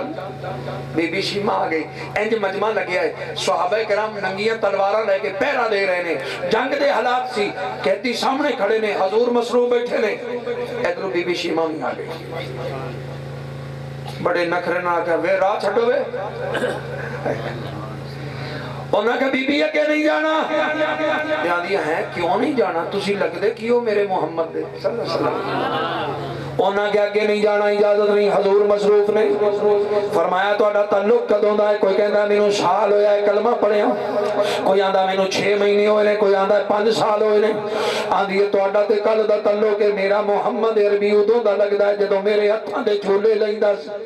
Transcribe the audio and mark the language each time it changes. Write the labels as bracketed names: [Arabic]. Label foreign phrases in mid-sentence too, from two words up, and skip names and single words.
[Punjabi] بی بی شیما آ گئی، انج مجمع لگیا ہے، صحابہ کرم ننگیاں تلواراں لے کے پہرہ دے رہے نے، جنگ دے حالات سی، قیدی سامنے کھڑے نے، حضور مصروف بیٹھے نے. ادھروں بی بی شیما بھی آ گئی، بڑے نخرے نا آکھیا وے راہ چھڈو وے. انہیں کہا بی بی اگے نہیں جانا. آندی ہے کیوں نہیں جانا، تسی لگدے کی ہو میرے محمد دے [Arabic] صلى الله عليه وسلم. [Punjabi] انہیں کیا اگے نہیں جانا، اجازت نہیں۔ حضور مصروف نے فرمایا تہاڈا تعلق کدوں دا ہے? کوئی کہندا مینوں سال ہویا ہے کلمہ پڑھیا، کوئی آندا مینوں 6 مہینے ہوئے نے، کوئی آندا 5 سال ہوئے نے. آندی ہے تہاڈا تے کل دا تعلق ہے، میرا محمد عربی اودوں دا لگدا ہے جدوں میرے ہتھاں دے جھولے لیندا سی.